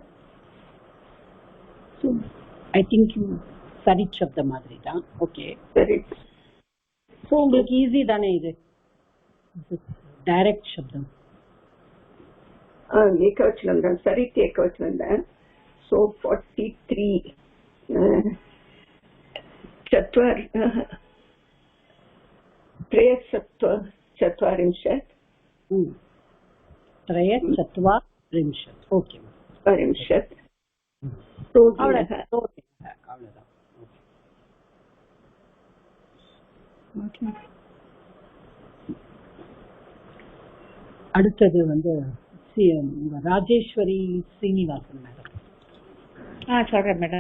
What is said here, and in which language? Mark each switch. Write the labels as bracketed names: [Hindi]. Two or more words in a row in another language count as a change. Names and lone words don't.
[English] So I think [Tamil] சரித் சப்த மாதிரி தான். ஓகே, சரித். ஸோ உங்களுக்கு ஈஸி தானே இது டைரக்ட் சப்தம். ஏகவச்சனம் தான், சரித் ஏகவச்சனம் தான். [Sanskrit] ஸோ 43 त्रयश्चत्वारिंशत्. त्रयश्चत्वारिंशत्. ओके. त्रिंशत्. [Tamil] அடுத்தது வந்து ராஜேஸ்வரி ஸ்ரீனிவாசன் மேடம். சொல்றேன் மேடம்.